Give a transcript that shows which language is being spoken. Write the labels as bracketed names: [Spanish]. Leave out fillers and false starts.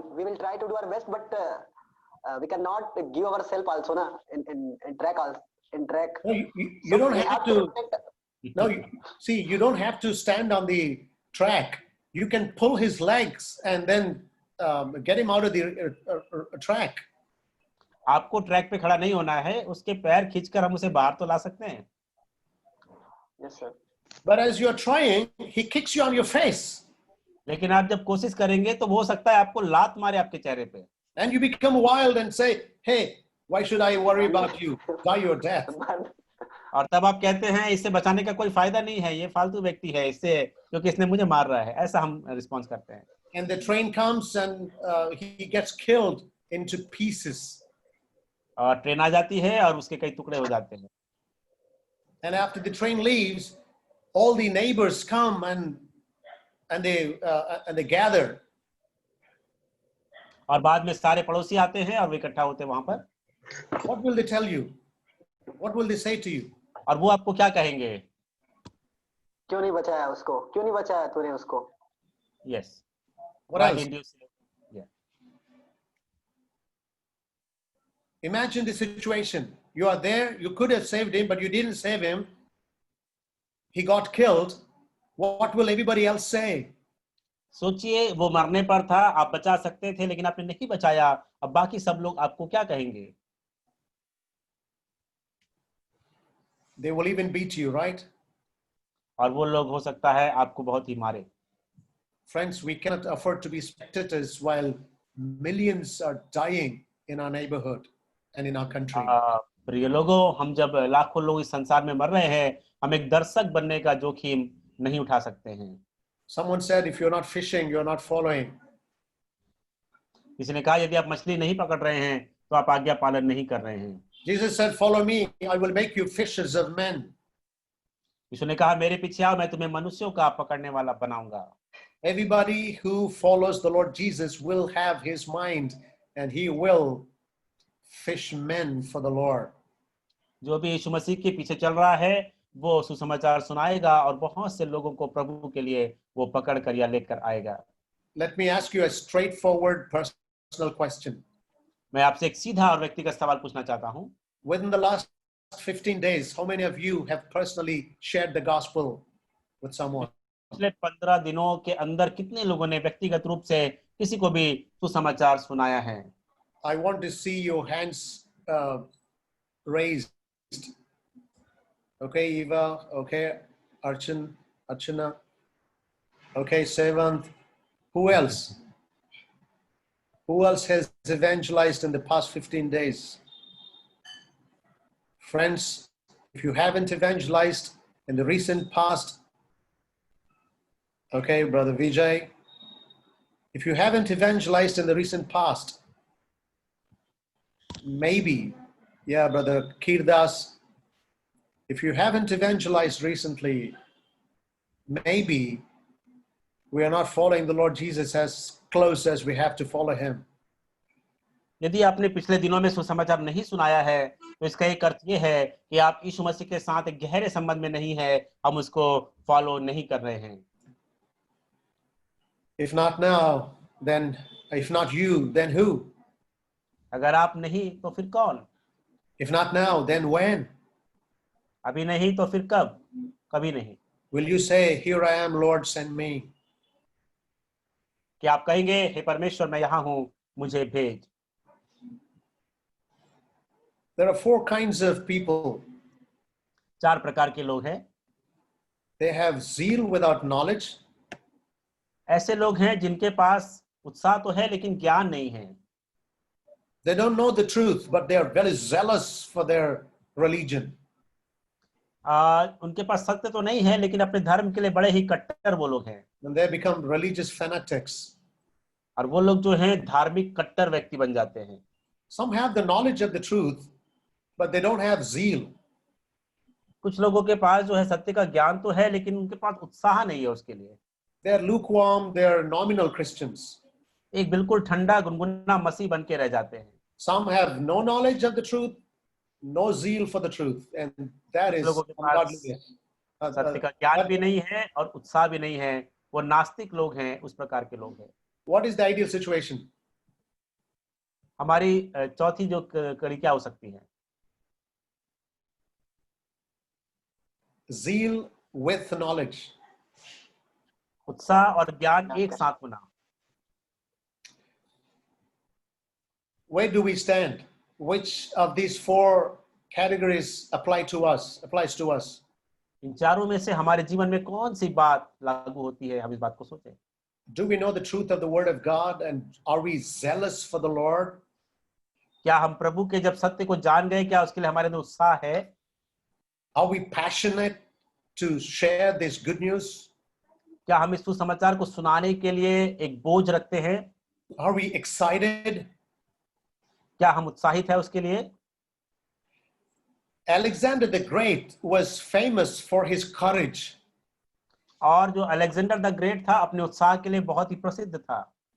[English] We will try to do our best, but we cannot give ourselves also, na, in track also. In track. no, you So don't we have to. protect- No, see, you don't have to stand on the track. You can pull his legs and then get him out of the track. [Hindi] आपको track पे खड़ा नहीं होना है, उसके पैर खींचकर हम उसे बाहर तो ला सकते हैं. [English] Yes, sir. But as you're trying, he kicks you on your face. [Hindi] लेकिन आप जब कोशिश करेंगे तो हो सकता है आपको लात मारे आपके चेहरे पे, [English] And you become wild and say, hey, why should I worry about you? Die your death. [Hindi] और तब आप कहते हैं इससे बचाने का कोई फायदा नहीं है, ये फालतू व्यक्ति है, इससे क्योंकि इसने मुझे मार रहा है. ऐसा हम रिस्पॉन्स करते हैं. [English] And the train comes and he gets killed into pieces. [Hindi] और ट्रेन आ जाती है और उसके कई टुकड़े हो जाते हैं. [English] And after the train leaves, all the neighbors come and they gather. [Hindi] और बाद में सारे पड़ोसी आते हैं और वे इकट्ठा होते हैं वहां पर. [English] What will they tell you? What will they say to you? [Hindi] और वो आपको क्या कहेंगे? क्यों नहीं बचाया उसको? क्यों नहीं बचाया तूने उसको? [English] Yes. What else? Imagine the situation. You are there, you could have saved him, but you didn't save him. He got killed. What will everybody else say? [Hindi] सोचिए, वो मरने पर था, आप बचा सकते थे लेकिन आपने नहीं बचाया. अब बाकी सब लोग आपको क्या कहेंगे? [English] They will even beat you, right? [Hindi] और वो लोग हो सकता है आपको बहुत ही मारे. [English] Friends, we cannot afford to be spectators while millions are dying in our neighborhood and in our country. [Hindi] प्रिय लोगों, हम जब लाखों लोग इस संसार में मर रहे हैं, हम एक दर्शक बनने का जोखिम नहीं उठा सकते हैं. [English] Someone said, if you're not fishing, you're not following. [Hindi] किसी ने कहा यदि आप मछली नहीं पकड़ रहे हैं तो आप आज्ञा पालन नहीं कर रहे हैं. [English] Jesus said, follow me, I will make you fishers of men. [Hindi] यीशु ने कहा मेरे पीछे आओ, मैं तुम्हें मनुष्यों का पकड़ने वाला बनाऊंगा. [English] Everybody who follows the Lord Jesus will have his mind and he will fish men for the Lord. [Hindi] जो भी यीशु मसीह के पीछे चल रहा है वो सुसमाचार सुनाएगा और बहुत से लोगों को प्रभु के लिए वो पकड़ कर या लेकर आएगा. [English] Let me ask you a straightforward personal question. [Hindi] मैं आपसे एक सीधा और व्यक्तिगत सवाल पूछना चाहता हूँ. [English] Within the last 15 days, how many of you have personally shared the gospel with someone? [Hindi] पिछले 15 दिनों के अंदर कितने लोगों ने व्यक्तिगत रूप से किसी को भी सुसमाचार सुनाया है? [English] I want to see your hands raised. Okay, Eva. Okay, Archana. Okay, Sevant. Who else? Who else has evangelized in the past 15 days? Friends, if you haven't evangelized in the recent past, okay, Brother Vijay, if you haven't evangelized in the recent past, maybe, yeah, Brother Kirdas, if you haven't evangelized recently, maybe we are not following the Lord Jesus as close as we have to follow him. [Hindi] यदि आपने पिछले दिनों में सुसमाचार नहीं सुनाया है तो इसका एक अर्थ ये है कि आप यीशु मसीह के साथ एक गहरे संबंध में नहीं है, हम उसको फॉलो नहीं कर रहे हैं. [English] If not now, then if not you, then who? [Hindi] अगर आप नहीं तो फिर कौन? [English] If not now, then when? [Hindi] अभी नहीं तो फिर कब? कभी नहीं. [English] Will you say, here I am, Lord, send me? [Hindi] क्या आप कहेंगे हे परमेश्वर मैं यहाँ हूँ, मुझे भेज? [English] There are 4 kinds of people. [Hindi] 4 प्रकार के लोग हैं. [English] They have zeal without knowledge. [Hindi] ऐसे लोग हैं जिनके पास उत्साह तो है लेकिन ज्ञान नहीं है। [English] They don't know the truth, but they are very zealous for their religion. [Hindi] उनके पास सत्य तो नहीं है लेकिन अपने धर्म के लिए बड़े ही कट्टर वो लोग हैं। [English] And they become religious fanatics. [Hindi] और वो लोग जो हैं धार्मिक कट्टर व्यक्ति बन जाते हैं। [English] Some have the knowledge of the truth, but they don't have zeal. [Hindi] कुछ लोगों के पास जो है सत्य का ज्ञान तो है लेकिन उनके पास उत्साह नहीं है उसके लिए। [English] They are lukewarm, they are nominal Christians. [Hindi] एक बिल्कुल ठंडा गुनगुना मसीह बन के रह जाते हैं। [English] Some have no knowledge of the truth, no zeal for the truth, and that [Hindi] कुछ [English] is [Hindi] लोगों के पास [English] ungodliness. [Hindi] सत्य का ज्ञान भी नहीं है और उत्साह भी नहीं है, वो नास्तिक लोग हैं, उस प्रकार के लोग हैं। [English] What is the ideal situation? [Hindi] हमारी चौथी जो कड़ी क्या हो सकती है? [English] Zeal with knowledge. [Hindi] उत्साह और ज्ञान एक साथ होना। [English] Where do we stand? Which of these four categories applies to us? [Hindi] इन चारों में से हमारे जीवन में कौन सी बात लागू होती है, हम इस बात को सोचें। [English] Do we know the truth of the word of God, and are we zealous for the Lord? [Hindi] क्या हम प्रभु के जब सत्य को जान गए, क्या उसके लिए हमारे अंदर उत्साह है? [English] Are we passionate to share this good news? [Hindi] क्या हम इस सुसमाचार को सुनाने के लिए एक बोझ रखते हैं? [English] Are we excited? [Hindi] क्या हम उत्साहित हैं उसके लिए? [English] Alexander the Great was famous for his courage. [Hindi] और जो अलेक्जेंडर द ग्रेट था अपने उत्साह के लिए बहुत ही प्रसिद्ध था।